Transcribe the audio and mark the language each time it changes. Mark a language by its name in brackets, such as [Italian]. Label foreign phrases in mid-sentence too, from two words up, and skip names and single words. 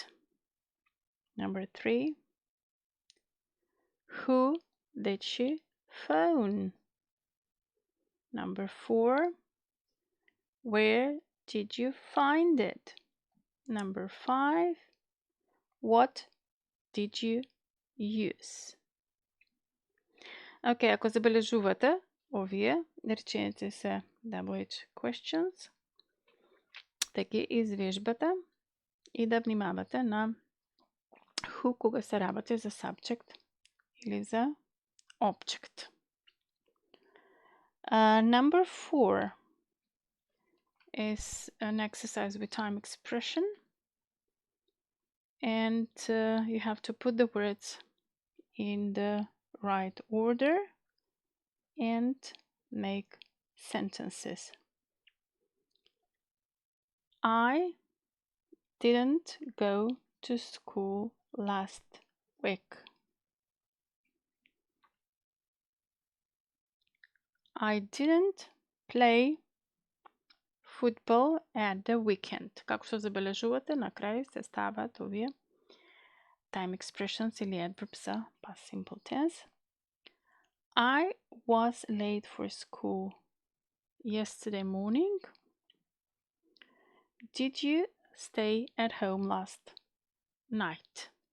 [English] Number 3, who did she phone? Number 4, where did you find it? Number 5, what did you use? [Macedonian] Okay, ако забележувате, овие реченици се [English] double H questions, [Macedonian] да ги извежбате и да внимавате на who кога се работи за subject или за object. [English] Number 4 is an exercise with time expression. And you have to put the words in the right order and make sentences. I didn't go to school last week. I didn't play football at the weekend. [Macedonian] Како што забележувате, на крај се стават овие [English] time expressions [Macedonian] или adverbs за [English] past simple tense. I was late for school yesterday morning. Did you stay at home last night?